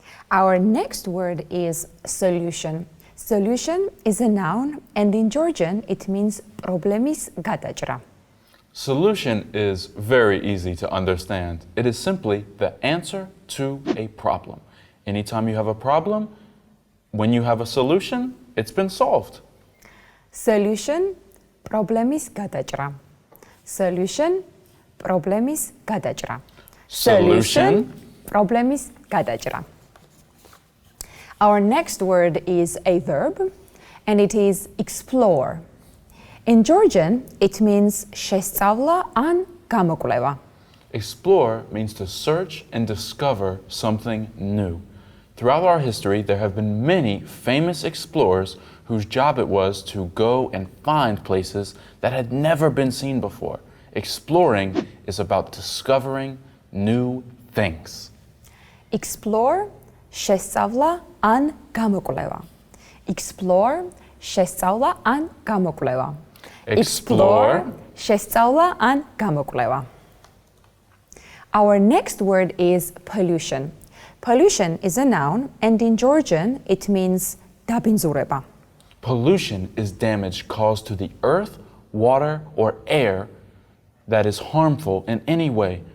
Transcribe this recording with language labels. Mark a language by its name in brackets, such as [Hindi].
[English] Our next word is solution. Solution is a noun, and in Georgian it means [Georgian] პრობლემის გადაჭრა. [English] Solution is very easy to understand. It is simply the answer to a problem. Anytime you have a problem, when you have a solution, it's been solved. [Georgian] Solution, პრობლემის გადაჭრა. Solution, პრობლემის გადაჭრა. [English] Solution, [Georgian] პრობლემის გადაჭრა. [English] Our next word is a verb, and it is explore. In Georgian, it means [Georgian] შესწავლა ან გამოკვლევა. [English] Explore means to search and discover something new. Throughout our history, there have been many famous explorers whose job it was to go and find places that had never been seen before. Exploring is about discovering new things. [Georgian] Explore, შესწავლა ან გამოკვლევა. Explore, შესწავლა ან გამოკვლევა. [English] Explore, [Georgian] შესწავლა ან გამოკვლევა. [English] Our next word is pollution. Pollution is a noun, and in Georgian it means დაბინძურება. pollution is damage caused to the earth, water, or air that is harmful in any way.